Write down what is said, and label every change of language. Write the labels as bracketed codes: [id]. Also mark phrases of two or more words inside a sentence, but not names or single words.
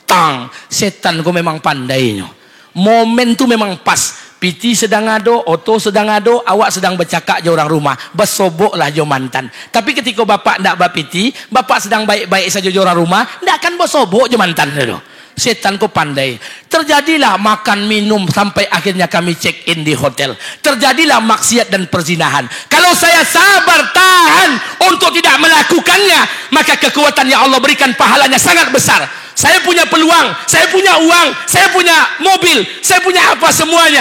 [min] Tang, setan ko memang pandainya. Momen tu memang pas. Piti sedang ado, Oto sedang ado, awak sedang bercakap je orang rumah. Basobok lah jo mantan. Tapi ketika bapak ndak bapiti, bapak sedang baik-baik saja jo orang rumah, ndak akan basobok jo mantan tu. Setan ko pandai. [id] Terjadilah makan minum sampai akhirnya kami [en] check in [id] di hotel. Terjadilah maksiat dan perzinahan. Kalau saya sabar tahan untuk tidak melakukannya, maka kekuatan yang Allah berikan pahalanya sangat besar. Saya punya peluang, saya punya uang, saya punya mobil, saya punya apa semuanya.